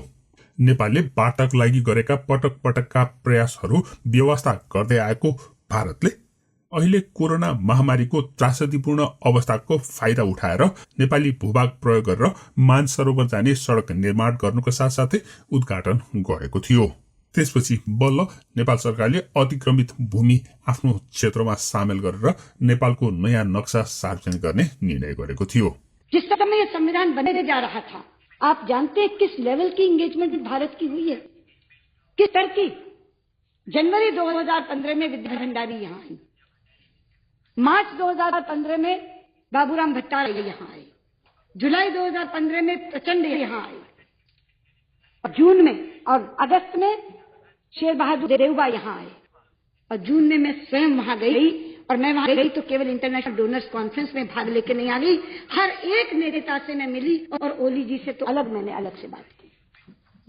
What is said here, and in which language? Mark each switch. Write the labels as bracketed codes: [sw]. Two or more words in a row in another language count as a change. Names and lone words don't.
[ne] नेपालले वार्ताको लागि गरेका पटक पटकका प्रयासहरू व्यवस्था गर्दै आएको भारतले अहिले कोरोना महामारीको त्रासदीपूर्ण अवस्थाको फाइदा उठाएर नेपाली भूभाग प्रयोग गरेर मानसरोवर जाने सडक निर्माण गर्नुको साथसाथै उद्घाटन गरेको थियो। त्यसपछि बल्ल नेपाल सरकारले अतिक्रमित भूमि आफ्नो क्षेत्रमा सामेल गरेर नेपालको नयाँ नक्सा सार्वजनिक गर्ने निर्णय गरेको थियो। [hi] जिस समय संविधान बनने जा रहा था, आप जानते हैं किस लेवल की एंगेजमेंट भारत की हुई है, किस तरह की। जनवरी 2015 में विद्या भंडारी यहाँ आई, मार्च 2015 में बाबूराम भट्टाचार्य यहाँ आए, जुलाई 2015 में प्रचंड यहाँ आए, और जून में और अगस्त में शेर बहादुर देवबा यहाँ आए, और जून में मैं स्वयं वहां गई और मैं वहां गई तो केवल [en] International Donors Conference [hi] में भाग लेके नहीं आ गई, हर एक नेता से मैं मिली और ओली जी से तो मैंने अलग से बात की।